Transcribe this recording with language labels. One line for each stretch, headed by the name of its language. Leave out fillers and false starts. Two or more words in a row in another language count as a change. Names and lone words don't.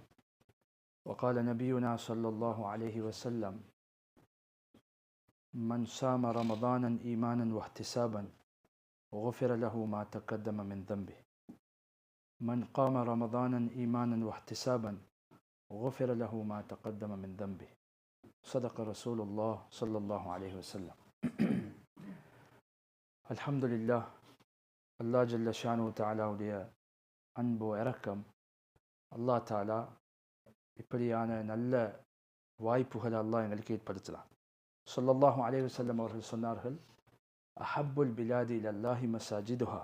Arabic: وقال نبينا صلى الله عليه وسلم: من صام رمضانا إيمانا واحتسابا غفر له ما تقدم من ذنبه. من قام رمضانا إيمانا واحتسابا غفر له ما تقدم من ذنبه. صدق رسول الله صلى الله عليه وسلم. الحمد لله.
Tamil: அல்லா
Arabic: جل شأنه
Tamil: தாலாவுடைய அன்பு இரக்கம், அல்லா தாலா இப்படியான நல்ல வாய்ப்புகளை அல்லாஹ் எங்களுக்கு ஏற்படுத்தலாம்.
Arabic: صلى الله عليه وسلم
Tamil: அவர்கள் சொன்னார்கள்:
Arabic: أحب البلاد إلى الله مساجدها.